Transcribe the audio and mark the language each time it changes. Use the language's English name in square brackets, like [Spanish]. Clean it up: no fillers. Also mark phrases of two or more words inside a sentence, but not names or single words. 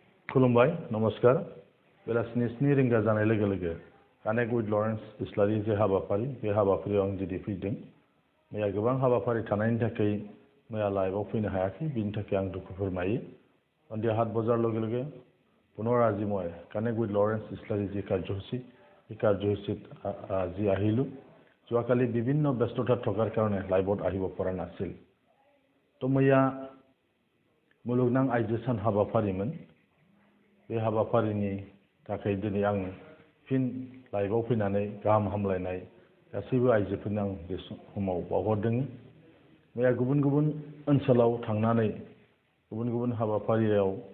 [Bodo] खुलुमबाय नमस्कार बेलासिनि 7 रिंगा जानाय लोगो लोगो [English] connect with [Bodo] लरेन्स इस्लारि जे हाबाफारि बे हाबाफारियाव आं दिनै फैदों मैया गोबां हाबाफारि थानायनि थाखाय मैया लाइभआव फैनो हायाखै बिनि थाखाय आं दुखु फोरमायो [Assamese] সন্ধিয়া 7 বজাৰ লগে লগে পুনৰ আজি মই কানেক্ট উইথ লৰেন্স ইছলাৰী যি কাৰ্যসূচী এই কাৰ্যসূচীত আজি আহিলোঁ যোৱাকালি বিভিন্ন ব্যস্ততা থকাৰ কাৰণে লাইভত আহিব পৰা নাছিল তো [Bodo] मैया मुलुगनां आइजो सान हाबाफारिमोन बे हाबाफारिनि थाखाय दिनै आं फिन लाइभआव फैनानै गाहाम हामलायनाय गासैबो आइजोफोरनो आं बे समाव बावहरदों मैया गुबुन गुबुन ओनसोलाव थांनानै गुबुन गुबुन हाबाफारियाव